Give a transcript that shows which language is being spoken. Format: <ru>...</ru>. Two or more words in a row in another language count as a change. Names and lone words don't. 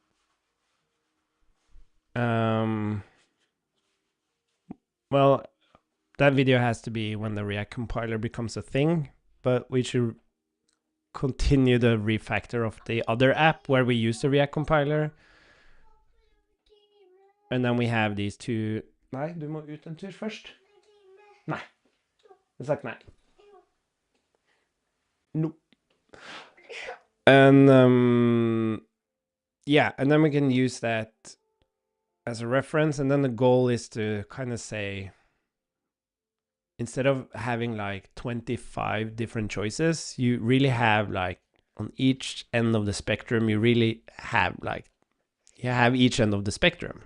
<en>Well, that video has to be when the React compiler becomes a thing, but we should continue the refactor of the other app where we use the React compiler. And then we have these two...</en> <no>Nei, du må ut en tur først. Nei. Jeg har sagt nei.</no> <en>No. And yeah, and then we can use that as a reference. And then the goal is to kind of say, instead of having like 25 different choices, you really have like on each end of the spectrum, you really have like, you have each end of the spectrum.</en>